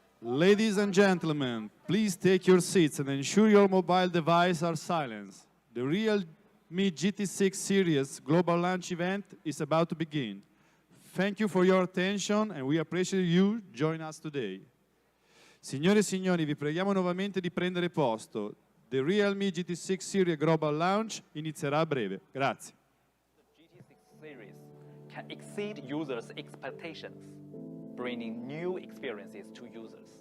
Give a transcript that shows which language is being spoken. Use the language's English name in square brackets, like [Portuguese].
[English] Ladies and gentlemen, please take your seats and ensure your mobile devices are silenced. The Realme GT6 series global launch event is about to begin. Thank you for your attention and we appreciate you joining us today. [Italian] Signore e signori, vi preghiamo nuovamente di prendere posto. [English] The Realme GT6 series global launch [Italian] inizierà a breve. Grazie. [English] The GT6 series can exceed users' expectations, bringing new experiences to users.